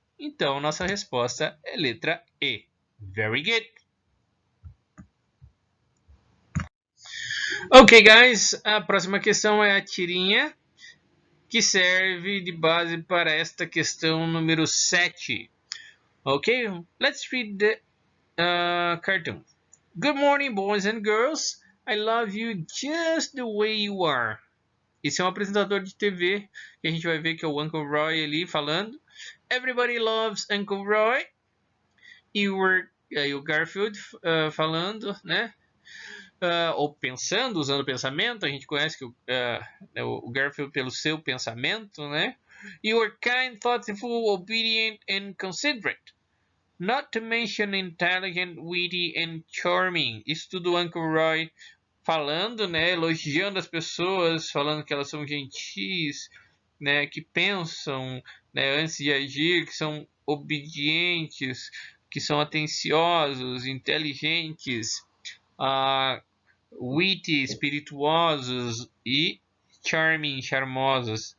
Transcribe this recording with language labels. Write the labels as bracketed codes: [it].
[pt] Então, nossa resposta é letra E. [en] Very good. Ok, guys, [pt] a próxima questão é a tirinha, que serve de base para esta questão número 7. [en] Ok, let's read the cartoon. Good morning, boys and girls. I love you just the way you are. [pt] Esse é um apresentador de TV, que a gente vai ver que é o Uncle Roy ali falando. [en] Everybody loves Uncle Roy. [pt] E o Garfield falando, né? Ou pensando, usando o pensamento. A gente conhece que o Garfield pelo seu pensamento, né? [en] You are kind, thoughtful, obedient and considerate. Not to mention intelligent, witty and charming. [pt] Isso tudo o Uncle Roy falando, né? Elogiando as pessoas, falando que elas são gentis, né, que pensam, né, antes de agir, que são obedientes, que são atenciosos, inteligentes, witty, espirituosos e charming, charmosos.